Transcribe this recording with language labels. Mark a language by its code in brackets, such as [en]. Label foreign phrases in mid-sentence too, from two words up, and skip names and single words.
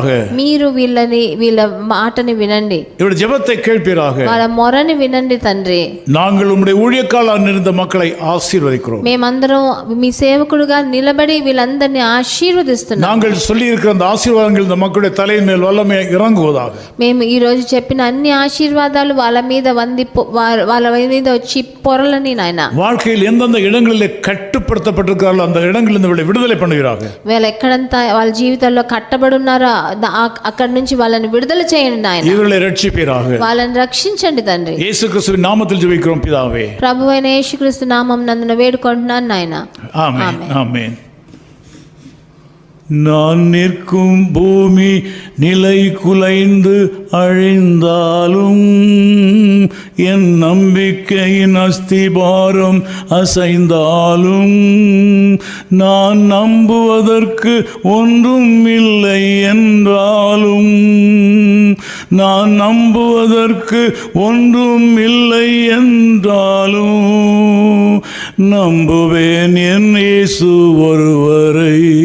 [te] మీరు వీళ్ళ మాటని వినండి. [ta] இவருடைய ஜெபத்தை கேட்பீராக. [te] వాళ్ళ మొరని వినండి తండ్రి. [ta] நாங்கள் உம்முடைய ஊழியக்காரராக இருந்த மக்களை ஆசீர்வதிக்கிறோம். [te] మేమందరం మీ సేవకుడుగా నిలబడి వీళ్ళందరినీ ఆశీర్వదిస్తున్నాం. [ta] நாங்கள் சொல்லி இருக்கிற அந்த ஆசீர்வாதங்கள் இந்த மக்களுடைய தலையின் மேல் வல்லமை இறங்குவதாக. [te] మేము ఈ రోజు చెప్పిన అన్ని ఆశీర్వాదాలు వాళ్ళ మీద వాళ్ళ మీద వచ్చి పొరలని నాయన. [ta] வாழ்க்கையில் எந்தெந்த இடங்களில் கட்டுப்படுத்தப்பட்டிருக்கிறார்களோ அந்த இடங்களில் இருந்து விடுதலை பண்ணுவீராக. [te] వీళ్ళు ఎక్కడంతా వాళ్ళ జీవితాల్లో కట్టబడి ఉన్నారో అక్కడి నుంచి వాళ్ళని విడుదల చేయండి నాయన. [ta] இவர்களை ரட்சிப்பீராக. [te] వాళ్ళని రక్షించండి తండ్రి. [ta] இயேசு கிறிஸ்துவின் நாமத்தில் ஜெபிக்கிறோம் பிதாவே. [te] ప్రభువైన యేసుక్రీస్తు నామం నందున వేడుకుంటున్నాను నాయన. [ta] ஆமென், ஆமென். நான் நிற்கும் பூமி நிலை குலைந்து அழிந்தாலும் என் நம்பிக்கையின் அஸ்திபாரம் அசைந்தாலும் நான் நம்புவதற்கு ஒன்றும் இல்லை என்றாலும், நான் நம்புவதற்கு ஒன்றும் இல்லை என்றாலும் நம்புவேன் என் இயேசு ஒருவரை.